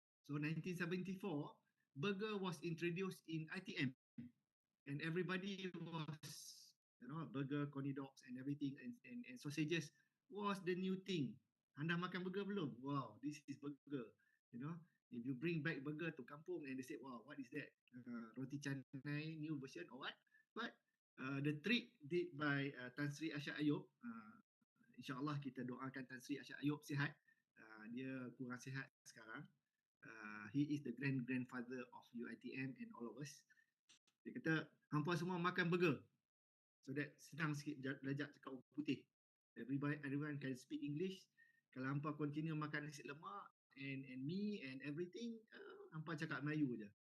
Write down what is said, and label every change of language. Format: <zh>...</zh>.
<en>So 1974, burger was introduced in ITM, and everybody was, burger, coney dogs, and everything, and sausages was the new thing.</en> <ms>Anda makan burger belum?</ms> <en>Wow, this is burger. You know, if you bring back burger to kampung and they say, wow, what is that? Roti canai new version or what? But the trick did by Tan Sri Ashad Ayub,</en> <ms>insyaAllah kita doakan Tan Sri Ashad Ayub sihat. Dia kurang sihat sekarang.</ms> <en>He is the grandfather of UiTM and all of us.</en> <ms>Dia kata, hampa semua makan burger.</ms> <en>So that</en> <ms>senang sikit belajar cakap orang putih.</ms> <en>Everyone can speak English.</en> <ms>Kalau hampa continue makan nasi lemak</ms> <en>and me and everything,</en> <ms>hampa cakap Melayu je.</ms>